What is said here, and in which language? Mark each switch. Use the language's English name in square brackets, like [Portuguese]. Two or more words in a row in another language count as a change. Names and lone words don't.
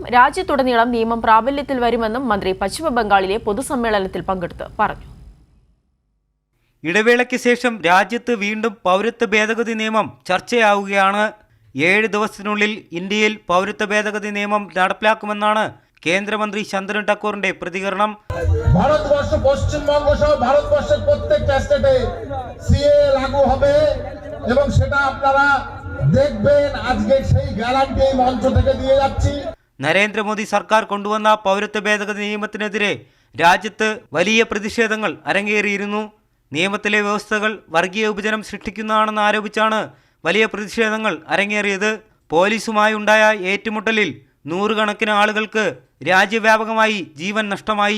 [Malayalam] രാജ്യത്തുടനീളം നിയമം പ്രാബല്യത്തിൽ വരുമെന്നും മന്ത്രി പശ്ചിമബംഗാളിലെ പൊതുസമ്മേളനത്തിൽ പങ്കെടുത്ത് പറഞ്ഞു. ഇടവേളയ്ക്ക് ശേഷം രാജ്യത്ത് വീണ്ടും പൗരത്വ ഭേദഗതി നിയമം ചർച്ചയാവുകയാണ്. 7 ദിവസത്തിനുള്ളിൽ ഇന്ത്യയിൽ പൗരത്വ ഭേദഗതി നിയമം നടപ്പിലാക്കുമെന്നാണ് കേന്ദ്രമന്ത്രി ശന്തനു ഠാക്കൂറിന്റെ പ്രതികരണം. [Bangla] ভারতবর্ষ পশ্চিমবঙ্গ সহ ভারতবর্ষের প্রত্যেকটা স্টেটে সিএএ লাগু হবে এবং সেটা আপনারা দেখবেন। আজকে সেই গ্যারান্টি এই মঞ্চ থেকে দিয়ে যাচ্ছি. [Malayalam] നരേന്ദ്രമോദി സർക്കാർ കൊണ്ടുവന്ന പൗരത്വ ഭേദഗതി നിയമത്തിനെതിരെ രാജ്യത്ത് വലിയ പ്രതിഷേധങ്ങൾ അരങ്ങേറിയിരുന്നു. നിയമത്തിലെ വ്യവസ്ഥകൾ വർഗീയ വിഭജനം സൃഷ്ടിക്കുന്നതാണെന്ന് ആരോപിച്ചാണ് വലിയ പ്രതിഷേധങ്ങൾ അരങ്ങേറിയത്. പോലീസുമായി ഉണ്ടായ ഏറ്റുമുട്ടലിൽ നൂറുകണക്കിന് ആളുകൾക്ക് രാജ്യവ്യാപകമായി ജീവൻ നഷ്ടമായി.